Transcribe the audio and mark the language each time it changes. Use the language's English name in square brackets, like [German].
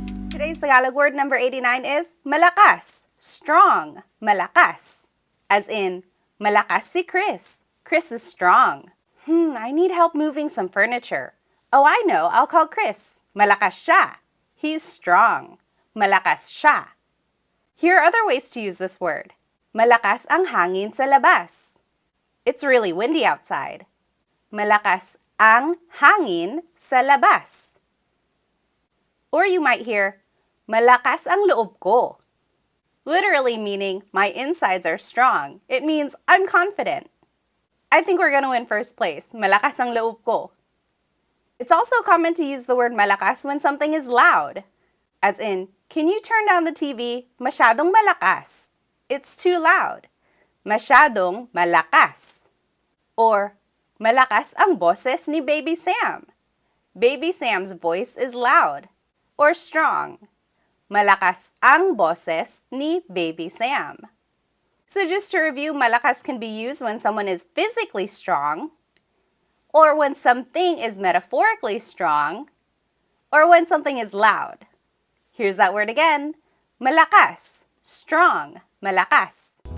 [English] Today's Tagalog word number 89 is malakas, strong, malakas. As in, [Filipino] malakas si Chris. [English] Chris is strong. I need help moving some furniture. Oh, I know, I'll call Chris. [Filipino] Malakas siya. [English] He's strong. [Filipino] Malakas siya. [English] Here are other ways to use this word. [Filipino] Malakas ang hangin sa labas. [English] It's really windy outside. [Filipino] Malakas ang hangin sa labas. [English] Or you might hear, [Filipino] malakas ang loob ko. [English] Literally meaning, my insides are strong. It means I'm confident. I think we're going to win first place. [Filipino] Malakas ang loob ko. [English] It's also common to use the word malakas when something is loud. As in, can you turn down the TV? [Filipino] Masyadong malakas. [English] It's too loud. [Filipino] Masyadong malakas. Or, malakas ang boses ni Baby Sam. [English] Baby Sam's voice is loud or strong. [Filipino] Malakas ang boses ni Baby Sam. [English] So just to review, malakas can be used when someone is physically strong, or when something is metaphorically strong, or when something is loud. Here's that word again. Malakas, strong, malakas.